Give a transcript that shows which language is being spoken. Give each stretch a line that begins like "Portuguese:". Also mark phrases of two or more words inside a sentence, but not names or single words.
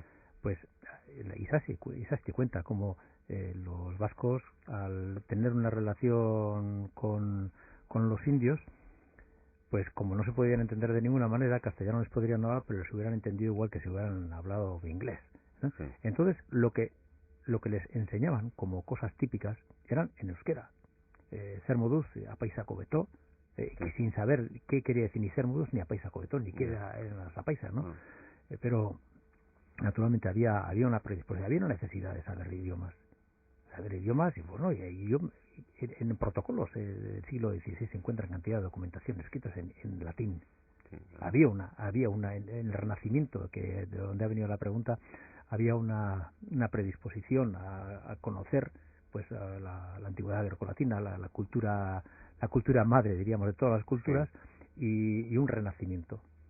Spanish: pues Isasi cuenta como los vascos, al tener una relación con los indios, pues como no se podían entender de ninguna manera, castellano les podrían hablar, pero les hubieran entendido igual que si hubieran hablado inglés, ¿no? Sí. Entonces, lo que les enseñaban como cosas típicas eran en euskera.
Basque: Ser moduz, apaisa cobetó,
Spanish: que sin saber qué quería decir ni
Basque: ser moduz,
Spanish: ni
Basque: apaisa cobetó,
Spanish: ni qué eran las apaisas, ¿no? Pero naturalmente había una predisposición, había una necesidad de saber idiomas y bueno, y yo en protocolos del siglo XVI se encuentran cantidad de documentación escritas en latín. Había una en el Renacimiento, que de donde ha venido la pregunta, había una predisposición a conocer pues a la antigüedad grecolatina, la cultura madre, diríamos, de todas las culturas, y un renacimiento